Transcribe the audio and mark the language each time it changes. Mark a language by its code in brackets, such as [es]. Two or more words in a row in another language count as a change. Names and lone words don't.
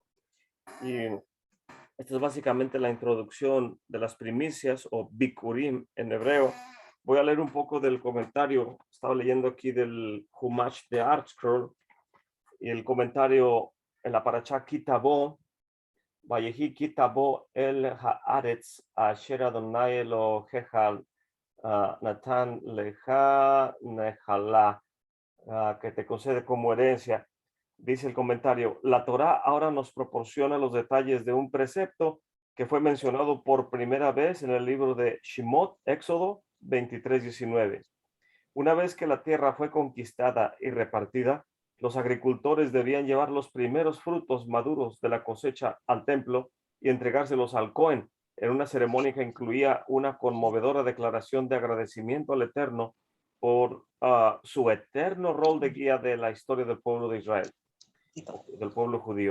[es] Y esta es básicamente la introducción de las primicias o bikurim en hebreo. Voy a leer un poco del comentario. Estaba leyendo aquí del Humash de ArtScroll y el comentario en la paracha Kitabo: [he] ויהי כי תבוא אל הארץ אשר ה' אלהיך נתן לך נחלה, [es] que te concede como herencia. Dice el comentario: la Torá ahora nos proporciona los detalles de un precepto que fue mencionado por primera vez en el libro de Shemot, Éxodo 23:19. Una vez que la tierra fue conquistada y repartida, los agricultores debían llevar los primeros frutos maduros de la cosecha al templo y entregárselos al Cohen en una ceremonia que incluía una conmovedora declaración de agradecimiento al Eterno por su eterno rol de guía de la historia del pueblo de Israel, del pueblo judío.